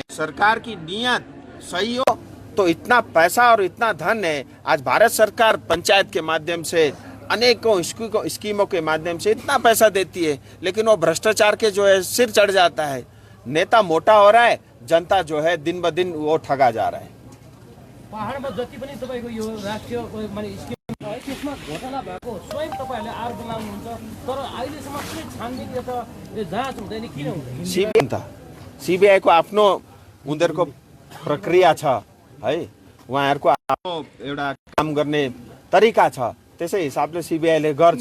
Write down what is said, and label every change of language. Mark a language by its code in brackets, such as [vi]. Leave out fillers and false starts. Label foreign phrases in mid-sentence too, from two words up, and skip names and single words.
[hi] सरकार की नीयत सही हो तो इतना पैसा और इतना धन है। आज भारत सरकार पंचायत के माध्यम से अनेकों स्कीमों के माध्यम से इतना पैसा देती है, लेकिन वो भ्रष्टाचार के जो है सिर चढ़ जाता है। नेता मोटा हो रहा है, जनता जो है दिन ब दिन वो ठगा जा रहा है। [ne] पहाडमा जति पनि तपाईको यो राष्ट्रिय माने स्किम छ त्यसमा घोटाला भएको स्वयं तपाईहरुले आरोप लगाउनुहुन्छ, तर अहिलेसम्म कुनै छानबिन या त जाँच हुँदैन, किन हुँदैन? सीबीआई को आफ्नो उनीहरूको प्रक्रिया छ है, उहाँहरूको आफ्नो एउटा काम गर्ने तरिका छ, त्यसै हिसाबले सीबीआईले गर्छ।